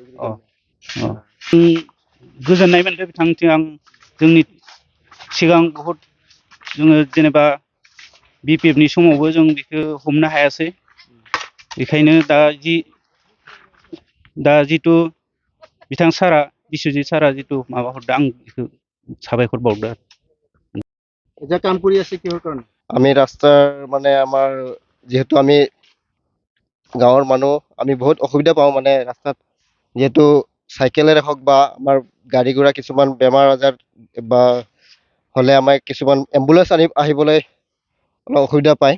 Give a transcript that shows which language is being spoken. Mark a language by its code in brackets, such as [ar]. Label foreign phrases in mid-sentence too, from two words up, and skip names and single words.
[brx] गोजोननाय मोनदों बिथांथिं आं जोंनि सिगां बहुद जोङो जेनेबा बिपिएफनि समावबो जों बेखौ हमनो हायासै बेखायनो दा जितु बिथां सारा बिस्वजित सारा जितु माबा हरदों आं बेखौ साबायखर बावदो [as] এটা কাম কৰি আছে কিহৰ কাৰণে আমি ৰাস্তাৰ মানে আমাৰ যেহেতু আমি গাঁৱৰ মানুহ আমি বহুত অসুবিধা পাওঁ মানে ৰাস্তাত যেহেতু চাইকেলেৰে হওক বা আমাৰ গাড়ী ঘোঁৰা কিছুমান বেমাৰ আজাৰ বা হ'লে আমাৰ কিছুমান এম্বুলেন্স আহিবলৈ অলপ অসুবিধা পায়